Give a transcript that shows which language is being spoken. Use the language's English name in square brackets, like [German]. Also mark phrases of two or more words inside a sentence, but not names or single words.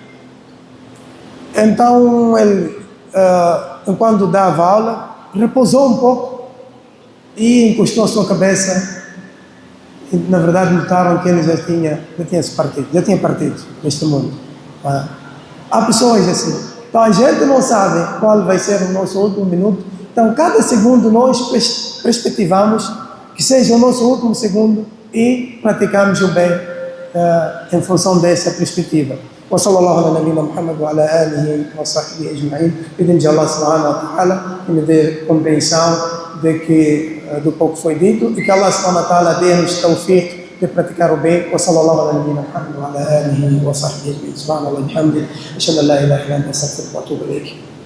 [Portuguese] Então ele, enquanto dava aula, repousou um pouco e encostou a sua cabeça, e na verdade notaram que ele já tinha partido deste mundo. Há pessoas assim. Então a gente não sabe qual vai ser o nosso último minuto. Então cada segundo nós perspectivamos que seja o nosso último segundo e praticamos o bem em função dessa perspectiva. [Arabic] وصلى الله على نبينا محمد وعلى آله وصحبه أجمعين. [Portuguese] Pedimos a Allah [Arabic] سبحانه وتعالى [Portuguese] que nos dê compreensão do pouco foi dito, e que Allah [Arabic] سبحانه وتعالى [Portuguese] dê-nos tawfiq de praticar o bem. [Arabic] وصلى الله على نبينا محمد وعلى آله وصحبه أجمعين. سبحان الله وبحمده، أشهد أن لا إله إلا أنت، أستغفرك وأتوب إليك.